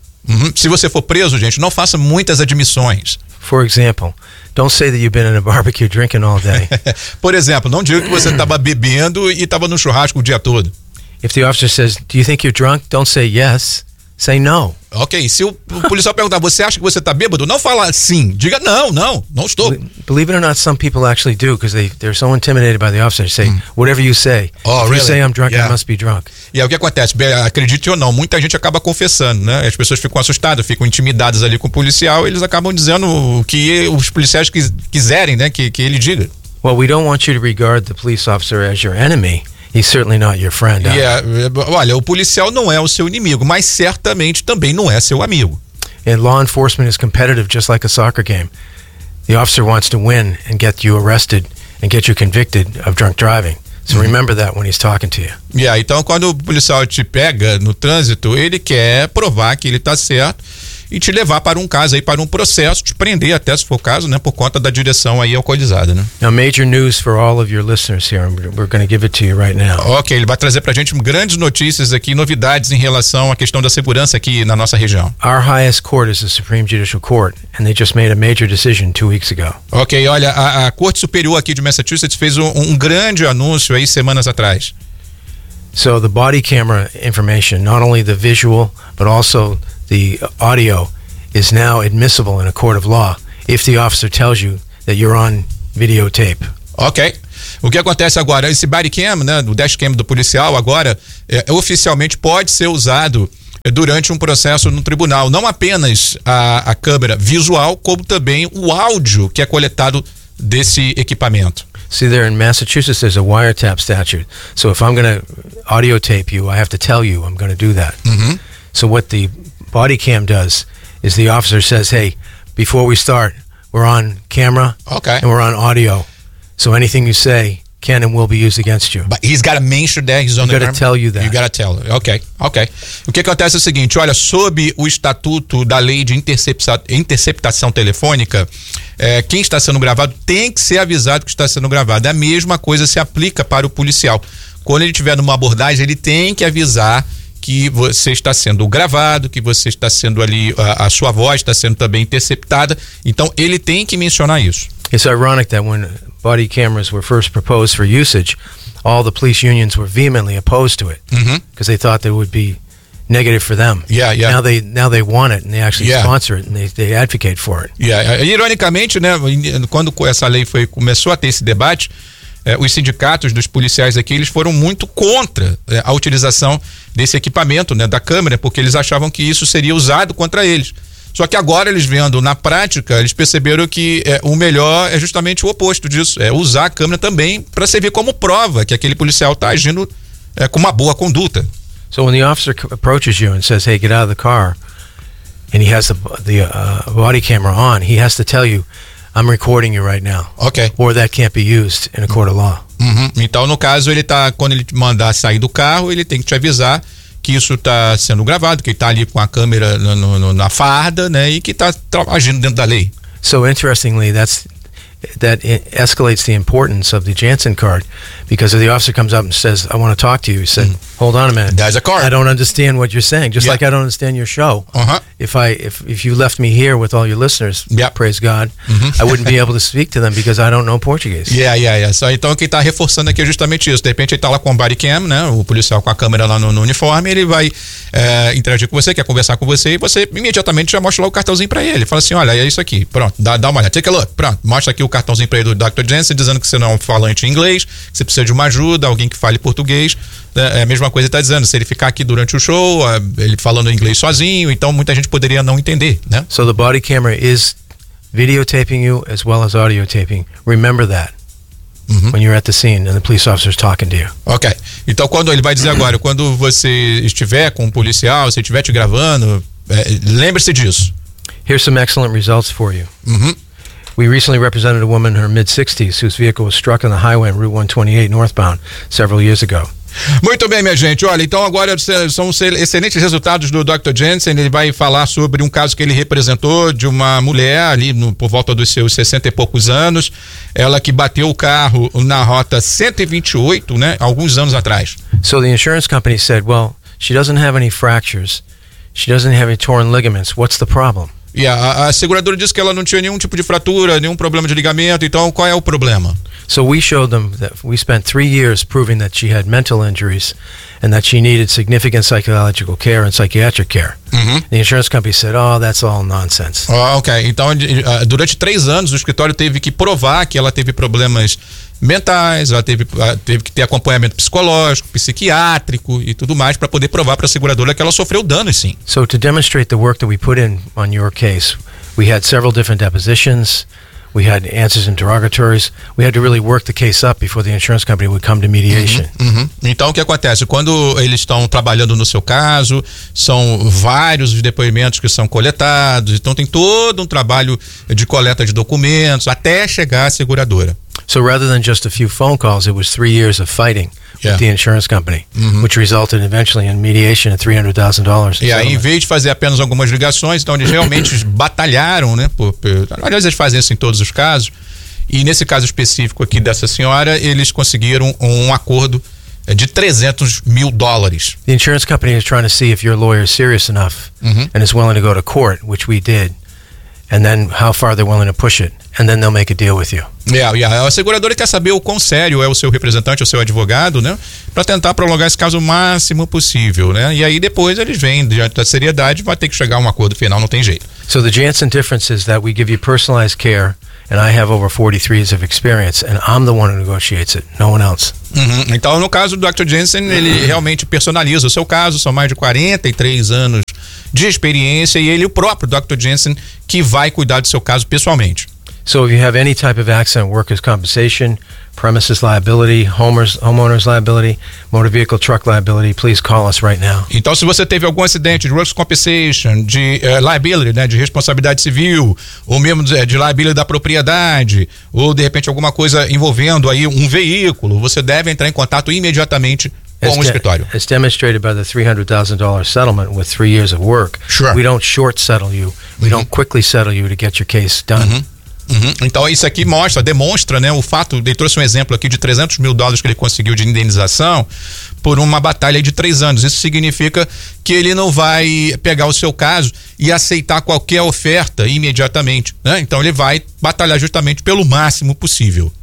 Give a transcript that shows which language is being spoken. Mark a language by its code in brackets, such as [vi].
[pt] Uhum. Se você for preso, gente, não faça muitas admissões. [en] For example, don't say that you've been in a barbecue drinking all day. [pt] Por exemplo, não diga que você estava bebendo e estava no churrasco o dia todo. [en] If the officer says, do you think you're drunk? Don't say yes, say no. [pt] Ok, se o policial perguntar, você acha que você está bêbado? Não fala sim, diga não estou. [en] Believe it or not, some people actually do, because they're so intimidated by the officer. They say, whatever you say, if you say I'm drunk, I must be drunk. [pt] E aí o que acontece? Bem, acredite ou não, muita gente acaba confessando, né? As pessoas ficam assustadas, ficam intimidadas ali com o policial, e eles acabam dizendo o que os policiais quiserem, né? Que ele diga. [en] Well, we don't want you to regard the police officer as your enemy. He's certainly not your friend. [pt] Yeah, olha, o policial não é o seu inimigo, mas certamente também não é seu amigo. [en] And law enforcement is competitive just like a soccer game. The officer wants to win and get you arrested and get you convicted of drunk driving. So remember that when he's talking to you. [pt] Yeah, então quando o policial te pega no trânsito, ele quer provar que ele está certo e te levar para um caso aí, para um processo, te prender até se for o caso, né, por conta da direção aí alcoolizada, né? [en] Now, major news for all of your listeners here, and we're going to give it to you right now. [pt] Ok, ele vai trazer para a gente grandes notícias aqui, novidades em relação à questão da segurança aqui na nossa região. [en] Our highest court is the Supreme Judicial Court, and they just made a major decision 2 weeks ago. [pt] Ok, olha, a Corte Superior aqui de Massachusetts fez um grande anúncio aí semanas atrás. [en] So, the body camera information, not only the visual, but also the audio is now admissible in a court of law if the officer tells you that you're on videotape. [pt] Ok. O que acontece agora? Esse body cam, né, o dash cam do policial agora, oficialmente pode ser usado durante um processo no tribunal. Não apenas a câmera visual, como também o áudio que é coletado desse equipamento. [en] See, there in Massachusetts, there's a wiretap statute. So if I'm going to audiotape you, I have to tell you I'm going to do that. Mm-hmm. So what the body cam does is the officer says, hey, before we start, we're on camera, okay, and we're on audio, so anything you say can and will be used against you. But he's got to mention that he's on the camera. You got to tell you that. You got to tell. Okay. [pt] O que acontece é o seguinte, olha, sob o estatuto da lei de interceptação telefônica, quem está sendo gravado tem que ser avisado que está sendo gravado. A mesma coisa se aplica para o policial. Quando ele estiver numa abordagem, ele tem que avisar que você está sendo gravado, que você está sendo ali, a sua voz está sendo também interceptada. Então, ele tem que mencionar isso. [en] It's ironic that when body cameras were first proposed for usage, all the police unions were vehemently opposed to it. Uhum. Because they thought that it would be negative for them. Yeah. Now they want it and they actually sponsor it and they advocate for it. Yeah. [pt] Ironicamente, né, quando essa lei começou a ter esse debate, os sindicatos dos policiais aqui, eles foram muito contra a utilização desse equipamento, né, da câmera, porque eles achavam que isso seria usado contra eles. Só que agora eles vendo na prática, eles perceberam que o melhor é justamente o oposto disso. É usar a câmera também para servir como prova que aquele policial está agindo com uma boa conduta. [en] So when the officer approaches you and says, hey, get out of the car, and he has the body camera on, he has to tell you, I'm recording you right now. Okay. Or that can't be used in a court of law. Uhum. [pt] Então, no caso, ele tá, quando ele te mandar sair do carro, ele tem que te avisar que isso está sendo gravado, que ele está ali com a câmera na farda, né, e que está agindo dentro da lei. [en] So, interestingly, that escalates the importance of the Jansen card, because if the officer comes up and says, I want to talk to you, he said, hold on a minute. There's a card. I don't understand what you're saying, just like I don't understand your show. Uh-huh. If you left me here with all your listeners, praise God, I wouldn't be able to speak to them because I don't know Portuguese. Yeah. [pt] So, então, quem está reforçando aqui é justamente isso. De repente, ele está lá com o body cam, né, o policial com a câmera lá no uniforme, ele vai interagir com você, quer conversar com você, e você imediatamente já mostra lá o cartãozinho para ele. Fala assim, olha, é isso aqui. Pronto, dá uma olhada. [en] Take a look. [pt] Pronto, mostra aqui o cartãozinho para ele do Dr. Jansen, dizendo que você não é um falante em inglês, que você precisa de uma ajuda, alguém que fale português. É a mesma coisa que ele está dizendo. Se ele ficar aqui durante o show, ele falando inglês sozinho, então muita gente poderia não entender, né? [en] So the body camera is videotaping you as well as audiotaping. Remember that. Uhum. When you're at the scene and the police officer is talking to you. Ok. [pt] Então, quando ele vai dizer agora, quando você estiver com um policial, se ele estiver te gravando, lembre-se disso. [en] Here's some excellent results for you. Uhum. We recently represented a woman in her mid-60s whose vehicle was struck on the highway on Route 128 northbound several years ago. [pt] Muito bem, minha gente. Olha, então agora são excelentes resultados do Dr. Jansen. Ele vai falar sobre um caso que ele representou de uma mulher ali por volta dos seus 60 e poucos anos. Ela que bateu o carro na rota 128, né, alguns anos atrás. [en] So the insurance company said, well, she doesn't have any fractures. She doesn't have any torn ligaments. What's the problem? [pt] A seguradora disse que ela não tinha nenhum tipo de fratura, nenhum problema de ligamento, então qual é o problema? [en] So we showed them that we spent 3 years proving that she had mental injuries and that she needed significant psychological care and psychiatric care. Uhum. The insurance company said, oh, that's all nonsense. [pt] Oh, ok, então durante 3 anos o escritório teve que provar que ela teve problemas mentais, ela teve que ter acompanhamento psicológico, psiquiátrico e tudo mais para poder provar para a seguradora que ela sofreu danos, sim. [en] So to demonstrate the work that we put in on your case, we had several different depositions. We had answers and interrogatories. We had to really work the case up before the insurance company would come to mediation. [pt] Uhum, uhum. Então, o que acontece? Quando eles estão trabalhando no seu caso, são vários os depoimentos que são coletados. Então, tem todo um trabalho de coleta de documentos até chegar à seguradora. [en] So, rather than just a few phone calls, it was 3 years of fighting with the insurance company, which resulted eventually in mediation at $300,000. [pt] E aí, em vez de fazer apenas algumas ligações, então eles realmente batalharam, né? Aliás, eles fazem isso em todos os casos. E nesse caso específico aqui dessa senhora, eles conseguiram um acordo de $300,000. [en] The insurance company is trying to see if your lawyer is serious enough and is willing to go to court, which we did. And then how far they're willing to push it, and then they'll make a deal with you. Yeah. [pt] A seguradora quer saber o quão sério é o seu representante, o seu advogado, né, para tentar prolongar esse caso o máximo possível, né? E aí depois eles vêm diante da seriedade, vai ter que chegar a um acordo final, não tem jeito. [en] So the Jansen difference is that we give you personalized care, and I have over 43 years of experience, and I'm the one who negotiates it, no one else. [pt] Uhum. Então, no caso do Dr. Jansen, ele realmente personaliza o seu caso, são mais de 43 anos de experiência, e ele, o próprio Dr. Jansen, que vai cuidar do seu caso pessoalmente. [en] So if you have any type of accident, workers' compensation, premises liability, homeowners liability, motor vehicle truck liability, please call us right now. [pt] Então, se você teve algum acidente de workers' compensation, de liability, né, de responsabilidade civil, ou mesmo de liability da propriedade, ou de repente alguma coisa envolvendo aí um veículo, você deve entrar em contato imediatamente com o escritório. [en] As demonstrated by the $300,000 settlement with 3 years of work, we don't short settle you, we don't quickly settle you to get your case done. Uhum. Uhum. [pt] Então isso aqui demonstra, né, o fato, ele trouxe um exemplo aqui de $300,000 que ele conseguiu de indenização por uma batalha de 3 anos. Isso significa que ele não vai pegar o seu caso e aceitar qualquer oferta imediatamente, né? Então ele vai batalhar justamente pelo máximo possível.